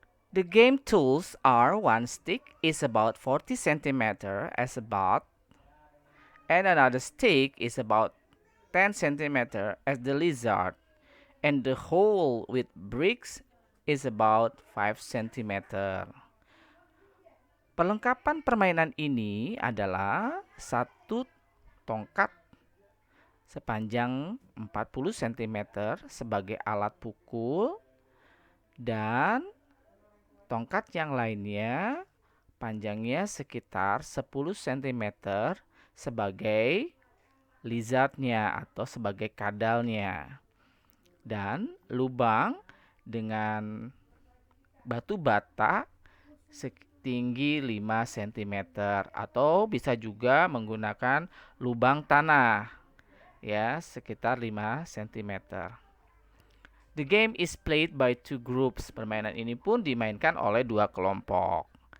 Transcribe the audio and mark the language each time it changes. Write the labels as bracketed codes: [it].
[en] The game tools are one stick is about 40 centimeter as a bat, and another stick is about 10 centimeter as the lizard, and the hole with bricks is about 5 centimeter. [id] Perlengkapan permainan ini adalah satu tongkat sepanjang 40 centimeter sebagai alat pukul dan tongkat yang lainnya panjangnya sekitar 10 cm sebagai lizardnya atau sebagai kadalnya. Dan lubang dengan batu bata setinggi 5 cm atau bisa juga menggunakan lubang tanah ya sekitar 5 cm. [en] The game is played by two groups. [id] Permainan ini pun dimainkan oleh dua kelompok.